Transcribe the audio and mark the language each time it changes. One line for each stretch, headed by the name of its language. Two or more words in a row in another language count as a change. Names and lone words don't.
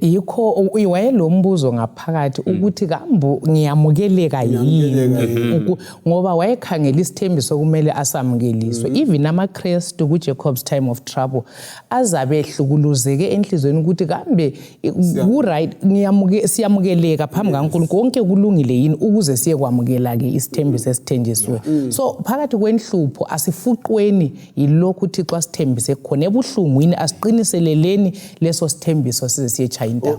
North Ndebele: yikho wayelombuzo ngaphakathi ukuthi kambu ngiyamukeleka yini ngoba wayekhangela isithembiso kumele asamukeliswe even amaKristu kuJacob's
English: time of trouble
North Ndebele: azabe ehlukuluzeke enhlizweni ukuthi kambe ku-right siyamukeleka phambi kaNkulunkulu konke kulungile yini ukuze siye kwamukela ke isithembiso esithenjisiwe so phakathi kwenhlupho asifuqweni yilokhu uThixo asithembise khona ebuhlungwini asiqiniseleleni leso sithembiso size siyechaya intaba